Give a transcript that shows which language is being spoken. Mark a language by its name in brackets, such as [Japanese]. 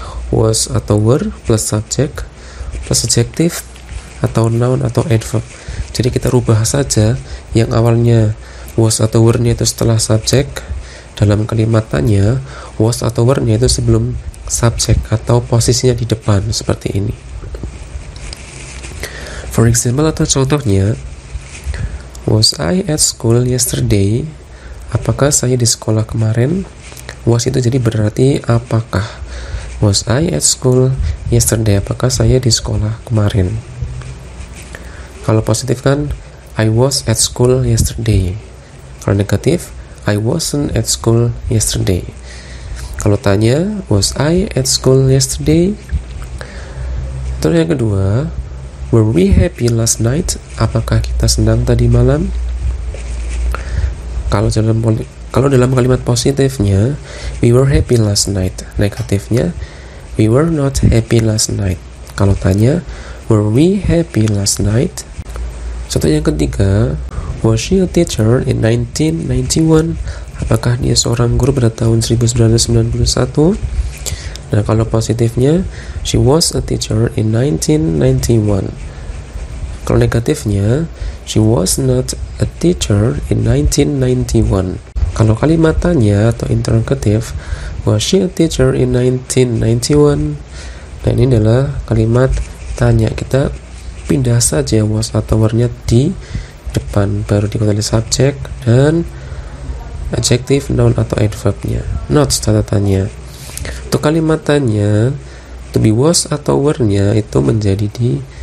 [English] Was atau were plus subject plus adjective atau noun atau adverb. [Indonesian] Jadi kita rubah saja yang awalnya was atau were-nya itu setelah subject. Dalam kalimat tanya, was atau were-nya itu sebelum subject atau posisinya di depan, seperti ini. [English] For example [Indonesian] atau contohnya, [English] was I at school yesterday? [Indonesian] Apakah saya di sekolah kemarin? Was itu jadi berarti apakah. [English] Was I at school yesterday? [Indonesian] Apakah saya di sekolah kemarin? Kalau positif kan [English] I was at school yesterday. [Indonesian] Kalau negatif, [English] I wasn't at school yesterday. [Indonesian] Kalau tanya, [English] was I at school yesterday? [Indonesian] Terus yang kedua, [English] were we happy last night? [Indonesian] Apakah kita senang tadi malam? Kalau dalam kalimat positifnya, [English] we were happy last night. [Indonesian] Negatifnya, [English] we were not happy last night. [Indonesian] Kalau tanya, [English] were we happy last night? [Indonesian] Contoh yang ketiga, [English] was she a teacher in 1991? [Indonesian] Apakah dia seorang guru pada tahun 1991? Nah, kalau positifnya, [English] she was a teacher in 1991. [Indonesian] Kalau negatifnya, [English] she was not a teacher in 1991. [Indonesian] Kalau kalimat tanya atau [English] interrogative, was she a teacher in 1991? [Indonesian] Nah, ini adalah kalimat tanya. Kita pindah saja was atau were-nya di depan, baru diikuti subjek dan adjective, noun atau adverb-nya. Notes catatannya. Untuk kalimat tanya, to be was atau were-nya itu menjadi di